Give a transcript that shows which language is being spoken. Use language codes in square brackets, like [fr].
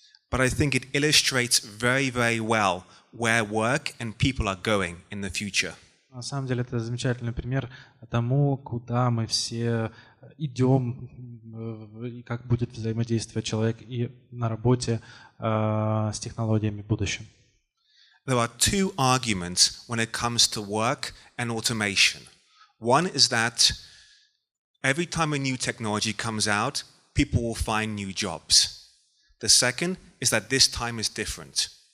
[en] But I think it illustrates very, very well where work and people are going in the future. [ru] На самом деле это замечательный пример тому, куда мы все идем и как будет взаимодействовать человек и на работе с технологиями в будущем. [en] There are two arguments when it comes to work and automation. One is that every time a new technology comes out, people will find new jobs. The second is that this time is different.